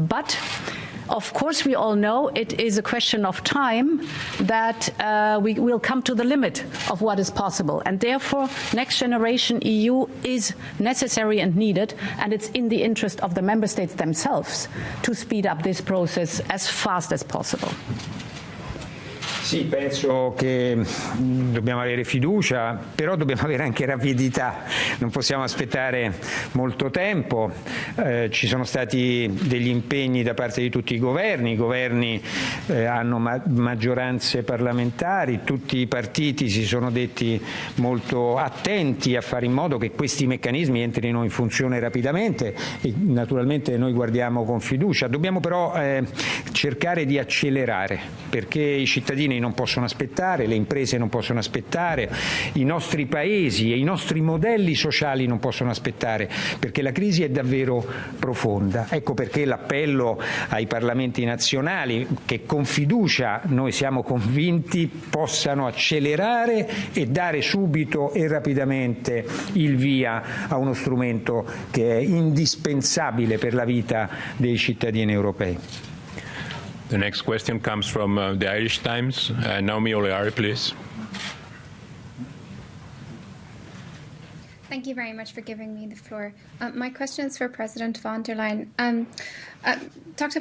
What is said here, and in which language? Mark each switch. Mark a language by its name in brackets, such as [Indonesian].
[English] But of course, we all know it is a question of time that we will come to the limit of what is possible. And therefore, Next Generation EU is necessary and needed, and it's in the interest of the member states themselves to speed up this process as fast as possible. [Italian] Sì, penso che dobbiamo avere fiducia, però dobbiamo avere anche rapidità, non possiamo aspettare molto tempo, ci sono stati degli impegni da parte di tutti i governi hanno maggioranze parlamentari, tutti i partiti si sono detti molto attenti a fare in modo che questi meccanismi entrino in funzione rapidamente e naturalmente noi guardiamo con fiducia. Dobbiamo però cercare di accelerare, perché i cittadini non possono aspettare, le imprese non possono aspettare, i nostri paesi e i nostri modelli sociali non possono aspettare, perché la crisi è davvero profonda. Ecco perché l'appello ai parlamenti nazionali, che con fiducia noi siamo convinti possano accelerare e dare subito e rapidamente il via a uno strumento che è indispensabile per la vita dei cittadini europei. [English] The next question comes from the Irish Times. Naomi Oleari, please. Thank you very much for giving me the floor. My question is for President von der Leyen. Dr.